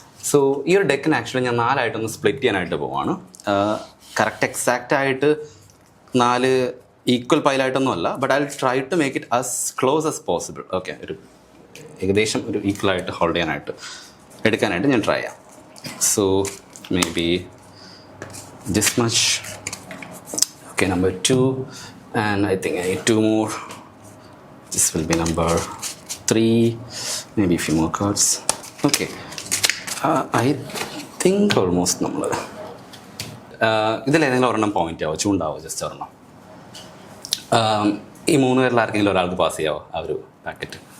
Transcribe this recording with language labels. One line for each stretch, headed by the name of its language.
Malayalam: So ഈ ഒരു ഡെക്കിന് actually ഞാൻ 4 ആയിട്ടൊന്ന് സ്പ്ലിറ്റ് ചെയ്യാനായിട്ട് പോവാണ്. കറക്റ്റ് എക്സാക്റ്റ് ആയിട്ട് 4 ഈക്വൽ പൈലായിട്ടൊന്നും അല്ല,
English: But I will try to make it as close as possible.
Malayalam: Okay, ഒരു ഏകദേശം ഒരു ഈക്വൽ ആയിട്ട് ഹോൾഡ് ചെയ്യാനായിട്ട് എടുക്കാനായിട്ട് ഞാൻ ട്രൈ ചെയ്യാം.
English: So maybe this much. Okay, number 2, and I think I need 2 more. This will be number 3, maybe a few more cards. Okay. I think almost
Malayalam: നമ്മൾ ഇതിലേതെങ്കിലും ഒരെണ്ണം പോയിന്റ് ആവോ, ചൂണ്ടാവോ, ജസ്റ്റ് ഒരെണ്ണം. ഈ 3 പേരിൽ ആർക്കെങ്കിലും ഒരാൾക്ക് പാസ് ചെയ്യാവോ ആ ഒരു പാക്കറ്റ്?